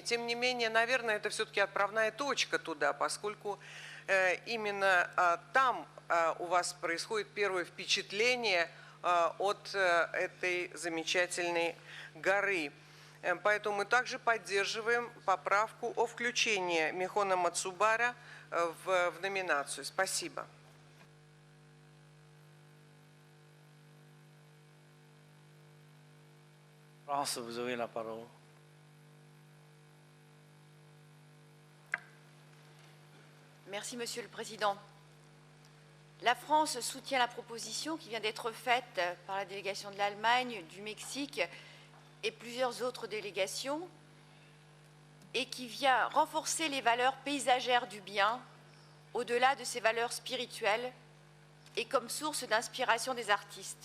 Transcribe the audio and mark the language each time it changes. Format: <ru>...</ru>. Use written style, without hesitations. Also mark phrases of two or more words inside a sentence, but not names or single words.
<ru>Тем не менее, наверное, это все-таки отправная точка туда, поскольку именно там у вас происходит первое впечатление от этой замечательной горы. Поэтому мы также поддерживаем поправку о включении Михо no Matsubara в номинацию. Спасибо.</ru> <fr>France, vous avez la parole. Merci, Monsieur le Président. La France soutient la proposition qui vient d'être faite par la délégation de l'Allemagne, du Mexique et plusieurs autres délégations, et qui vient renforcer les valeurs paysagères du bien, au-delà de ses valeurs spirituelles, et comme source d'inspiration des artistes.</fr>